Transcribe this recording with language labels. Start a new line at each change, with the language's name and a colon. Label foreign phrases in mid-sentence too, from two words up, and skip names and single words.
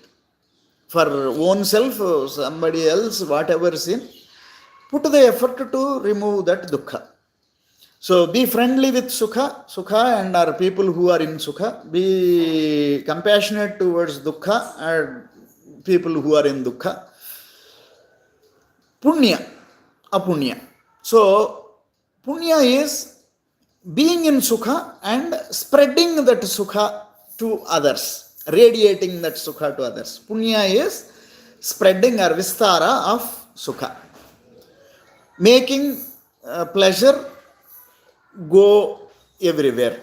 English: For oneself, somebody else, whatever sin, put the effort to remove that dukkha. So be friendly with sukha and our people who are in sukha. Be compassionate towards dukkha and people who are in dukkha.
Sanskrit: Punya, apunya.
English: So punya is being in sukha and spreading that sukha to others, radiating that sukha to others. Punya is spreading or vistara of sukha, making pleasure go everywhere.